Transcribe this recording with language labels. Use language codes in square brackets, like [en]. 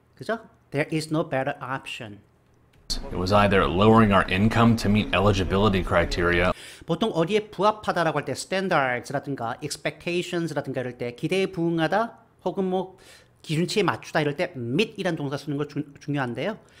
[ko] 그죠? [en] There is no better option. It was either lowering our income to meet eligibility criteria [ko] 보통 어디에 부합하다라고 할 때 standards라든가 expectations라든가 이럴 때 기대에 부응하다 혹은 기준치에 맞추다 이럴 때 meet이라는 동사 쓰는 거 중요한데요.